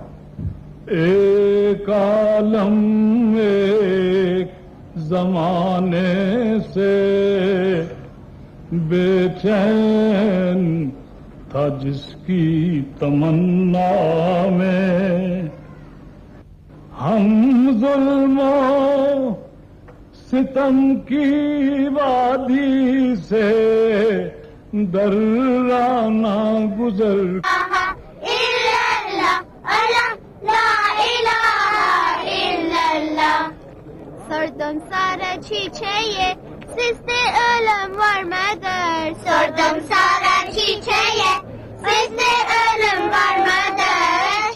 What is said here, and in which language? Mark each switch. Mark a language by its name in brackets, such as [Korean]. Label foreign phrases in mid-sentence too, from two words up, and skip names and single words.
[Hindi] एक आलम एक जमाने से बेचैन था जिसकी तमन्ना में हम जुल्मों सितम की वादी से दर्राना गुजर [Turkish] Sordum Sara çiçeğe, sizde ölüm var mıdır? Sordum Sara çiçeğe, sizde ölüm var mıdır?